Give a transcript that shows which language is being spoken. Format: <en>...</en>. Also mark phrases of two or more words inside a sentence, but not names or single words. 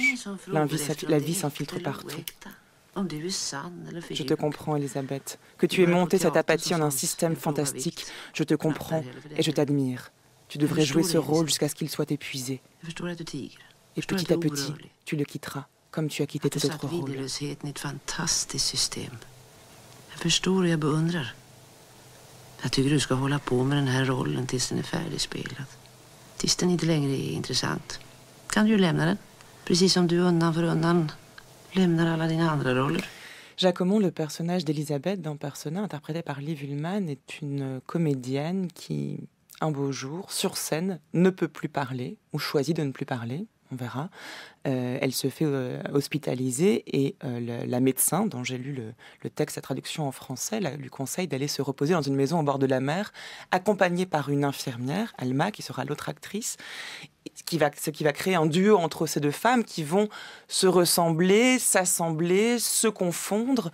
<fr>La vie s'infiltre partout. Je te comprends, Elisabeth. Que tu aies monté cette apathie en un système fantastique, je te comprends et je t'admire. Tu devrais jouer ce rôle jusqu'à ce qu'il soit épuisé. Et petit à petit, tu le quitteras, comme tu as quitté tes autres rôles.</fr> <sv>Jag tycker du ska hålla på med den här rollen tills den är färdigspelad. Tills den inte längre är intressant. Kan du ju lämna den. Precis som du undan för undan lämnar alla dina andra roller.</sv> <fr>Jacquemont, le personnage d'Elisabeth dans Persona, interprété par Liv Ullmann, est une comédienne qui, un beau jour, sur scène, ne peut plus parler, ou choisit de ne plus parler, on verra. Elle se fait hospitaliser et la médecin, dont j'ai lu le texte, la traduction en français, lui conseille d'aller se reposer dans une maison au bord de la mer, accompagnée par une infirmière, Alma, qui sera l'autre actrice, ce qui va créer un duo entre ces deux femmes qui vont se ressembler, s'assembler, se confondre.</fr>